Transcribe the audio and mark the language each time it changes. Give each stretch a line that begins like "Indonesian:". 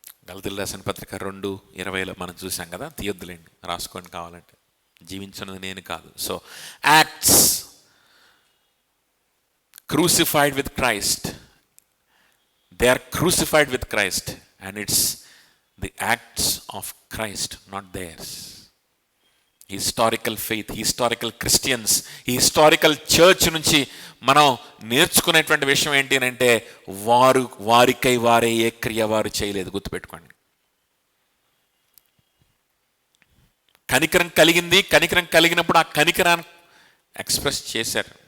Telugu: గలతీయులకు రాసిన పత్రిక 2:20 మనం చూసాం కదా, తీయొద్దులేండి, రాసుకోండి కావాలంటే. జీవించున్నది నేను కాదు.
English: So acts crucified with Christ. They are crucified with Christ, and it's the acts of Christ, not theirs.
Telugu: Historical faith, historical Christians, ఈ హిస్టారికల్ చర్చ్ నుంచి మనం నేర్చుకునేటువంటి విషయం ఏంటి అని అంటే, వారికై వారే ఏ క్రియ వారు చేయలేదు. గుర్తుపెట్టుకోండి. కనికరం కలిగింది, కనికరం కలిగినప్పుడు ఆ కనికరాన్ని ఎక్స్ప్రెస్ చేశారు.